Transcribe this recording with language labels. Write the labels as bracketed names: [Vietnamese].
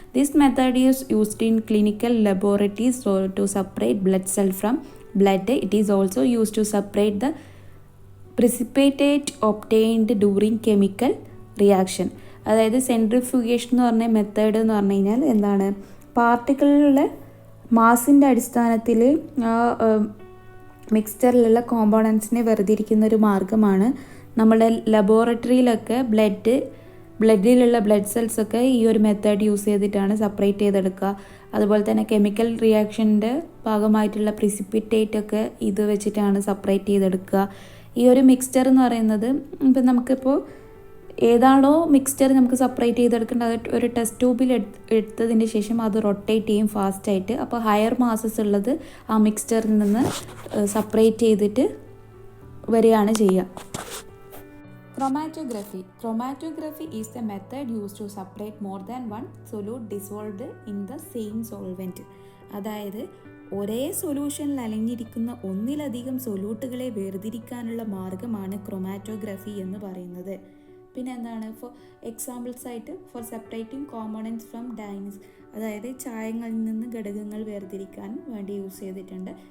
[English] This method is used in clinical laboratories to separate blood cell from blood. It is also used to separate the precipitate obtained during chemical reaction. [Malayalam] അതായത് centrifugation എന്ന് പറഞ്ഞ method എന്ന് പറഞ്ഞു കഴിഞ്ഞാൽ എന്താണ്, പാർട്ടിക്കിളിലെ മാസിൻ്റെ അടിസ്ഥാനത്തിൽ ആ മിക്സ്ചറിലുള്ള കോമ്പോണൻസിനെ വേർതിരിക്കുന്ന ഒരു മാർഗ്ഗമാണ്. നമ്മുടെ ലബോറട്ടറിയിലൊക്കെ ബ്ലഡിലുള്ള ബ്ലഡ് സെൽസൊക്കെ ഈ ഒരു മെത്തേഡ് യൂസ് ചെയ്തിട്ടാണ് സെപ്പറേറ്റ് ചെയ്തെടുക്കുക. അതുപോലെ തന്നെ കെമിക്കൽ റിയാക്ഷൻ്റെ ഭാഗമായിട്ടുള്ള പ്രിസിപ്പിറ്റേറ്റ് ഒക്കെ ഇത് വെച്ചിട്ടാണ് സെപ്പറേറ്റ് ചെയ്തെടുക്കുക. ഈ ഒരു മിക്സ്ചർ എന്ന് പറയുന്നത് ഇപ്പം നമുക്കിപ്പോൾ ഏതാണോ മിക്സ്ചർ നമുക്ക് സെപ്പറേറ്റ് ചെയ്തെടുക്കേണ്ടത് അത് ഒരു ടെസ്റ്റ് ട്യൂബിൽ എടുത്തതിന് ശേഷം അത് റൊട്ടേറ്റ് ചെയ്യും ഫാസ്റ്റായിട്ട്. അപ്പോൾ ഹയർ മാസസ് ഉള്ളത് ആ മിക്സ്ചറിൽ നിന്ന് സെപ്പറേറ്റ് ചെയ്തിട്ട് വരികയാണ് ചെയ്യുക. [English] Chromatography is the method used to separate more than one solute dissolved in the same solvent. [Malayalam] അതായത് ഒരേ സൊല്യൂഷനിൽ അലിഞ്ഞിരിക്കുന്ന ഒന്നിലധികം സൊല്യൂട്ടുകളെ വേർതിരിക്കാനുള്ള മാർഗമാണ് ക്രൊമാറ്റോഗ്രഫി എന്ന് പറയുന്നത്. പിന്നെ എന്താണ്, ഫോർ എക്സാമ്പിൾസ് ആയിട്ട് [English] for separating components from dyes, [Malayalam] അതായത് ചായങ്ങളിൽ നിന്ന് ഘടകങ്ങൾ വേർതിരിക്കാൻ വേണ്ടി യൂസ് ചെയ്തിട്ടുണ്ട്.